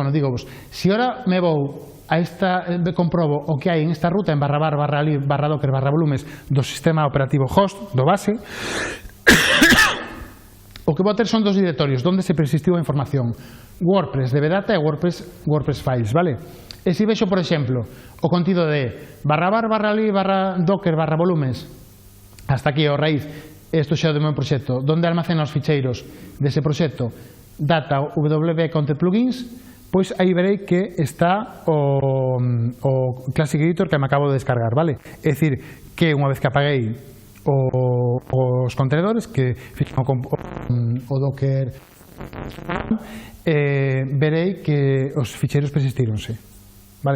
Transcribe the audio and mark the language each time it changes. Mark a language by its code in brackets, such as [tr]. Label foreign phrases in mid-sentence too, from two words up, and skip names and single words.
[gl] Bueno, digo vos, si ahora me vou comprobo o que hai en esta ruta en /var/lib/docker/volumes do sistema operativo host, do base, o que vou ter son dos directorios onde se persistiu a información: WordPress dbdata e WordPress Files, vale? E se vexo, por exemplo, o contido de /var/lib/docker/volumes hasta aquí o raíz, isto xa é do meu proxecto, onde almacena os ficheiros dese proxecto, data wb content plugins, pois aí verei que está o Classic Editor que me acabo de descargar, vale? É dicir, que unha vez que apaguei os contenedores, que fixen o Docker, verei que os ficheiros persistíronse, vale?